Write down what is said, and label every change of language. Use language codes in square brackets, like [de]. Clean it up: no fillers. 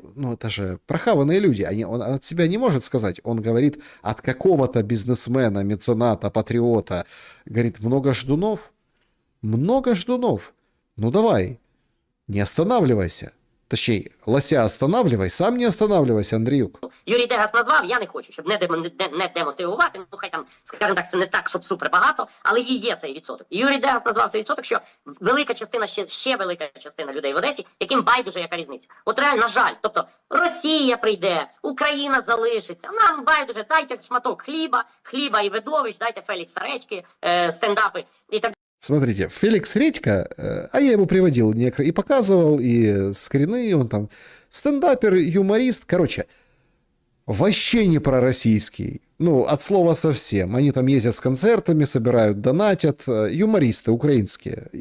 [ru] Ну, это же прохаванные люди. Он от себя не может сказать. Он говорит от какого-то бизнесмена, мецената, патриота. Говорит, много ждунов? Много ждунов. Ну, давай, не останавливайся. Точнее, лося останавливай, сам не останавливайся, Андріюк. [uk] Юрій Дегас назвав, я не хочу, щоб не демотивувати, ну хай там, скажімо так, це не так, щоб супер багато, але є цей відсоток. І Юрій Дегас назвав цей відсоток, що велика частина, ще велика частина людей в Одесі, яким байдуже яка різниця. От реально, на жаль, тобто Росія прийде, Україна залишиться, нам байдуже, дайте шматок хліба і видовищ, дайте Фелікса Редьки, стендапи і так. [ru] Смотрите, Феликс Редька, а я его приводил и показывал, и скрины, он там стендапер, юморист, короче, вообще не пророссийский, ну, от слова совсем. Они там ездят с концертами, собирают, донатят, юмористы украинские.